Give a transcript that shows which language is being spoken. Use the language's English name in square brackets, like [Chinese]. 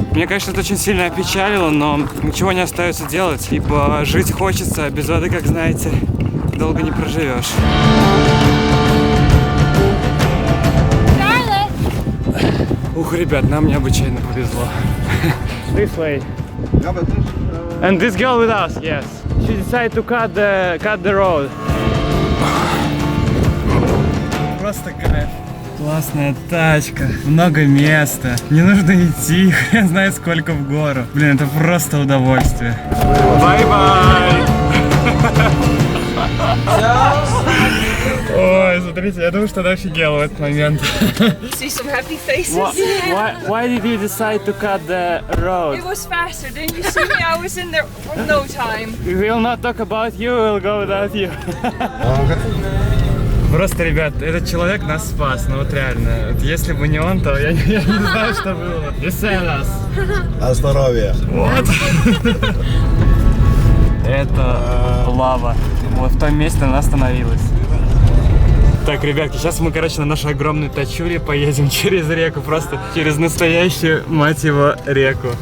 [Russian] Мне, конечно, это очень сильно опечалило, но ничего не остается делать, ибо жить хочется, а без воды, как знаете, долго не проживешь. Ух, ребят, нам необычайно повезло. [English] This way. And this girl with us, yes. She decided to cut the road. [Russian] просто кайф. Классная тачка, много места, не нужно идти, хрен знает сколько в гору. Блин, это просто удовольствие. Бай-бай! Ой, смотрите, я думаю, что она офигела в этот момент. [English] See some happy faces. Why did you decide to cut the road? It was faster. Didn't you see me? I was in there for no time. We will not talk about you, we'll go without you. [Russian] Просто, ребят, этот человек нас спас, ну вот реально. Вот если бы не он, то я не знаю, что было. Веселос. На здоровье. Вот. Это лава. Вот в том месте она остановилась. Так, ребятки, сейчас мы, короче, на нашей огромной тачуре поедем через реку, просто через настоящую, мать его, реку.